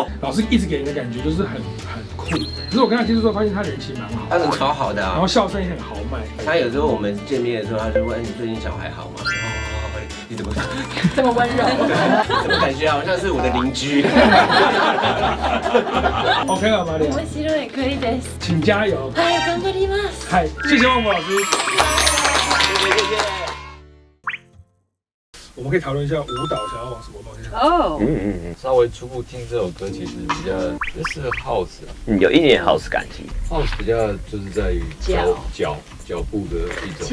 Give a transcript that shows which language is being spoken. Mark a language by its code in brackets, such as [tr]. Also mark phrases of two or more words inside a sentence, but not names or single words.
[zh] 老师一直给人的感觉就是很酷，可是我跟他接触之后发现他人气蛮好，他人超好的啊，然后笑声也很豪迈。他有时候我们见面的时候，他就问你最近小孩好吗？你怎么这么温柔？怎么感觉好像是我的邻居？OK 了，玛丽。 [ja] 面白いクリです。 [zh] 请加油。 [ja] はい、頑張ります。 [zh] 嗨，谢谢旺博老师。我们可以讨论一下舞蹈想要往什么方向？哦，稍微初步听这首歌，其实比较适合 house 啊。有一点 house 感觉。 house 比较就是在于脚步的一种